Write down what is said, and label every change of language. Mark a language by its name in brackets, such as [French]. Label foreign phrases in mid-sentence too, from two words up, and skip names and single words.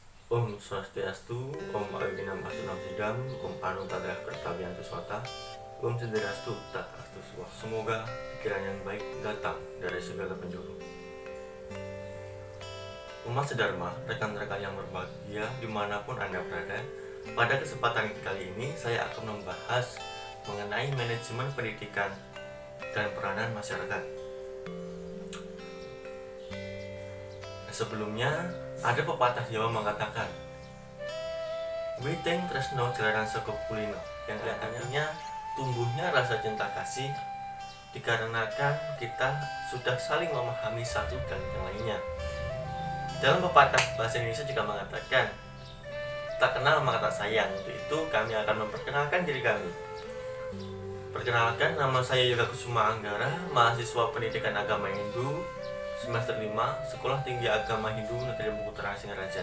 [Sanskrit] Om Swastiastu, Om Abhinam Asunam Sidam, Om Anuttara Kartaviantu Swata, Om Siddhirastu Tatastu Suwa. [Indonesian] Semoga pikiran yang baik datang dari segala penjuru. Umat sedharma, rekan-rekan yang berbahagia dimanapun Anda berada, pada kesempatan kali ini saya akan membahas mengenai manajemen pendidikan dan peranan masyarakat. Sebelumnya, ada pepatah Jawa mengatakan, [Javanese] Witing tresno jalaran sego kulino, [Indonesian] yang artinya tumbuhnya rasa cinta kasih dikarenakan kita sudah saling memahami satu dan yang lainnya. Dalam pepatah bahasa Indonesia juga mengatakan, tak kenal maka tak sayang. Untuk itu kami akan memperkenalkan diri kami. Perkenalkan, nama saya Yoga Kusuma Anggara, mahasiswa pendidikan agama Hindu semester 5, Sekolah Tinggi Agama Hindu Negeri Bengkulu Singaraja.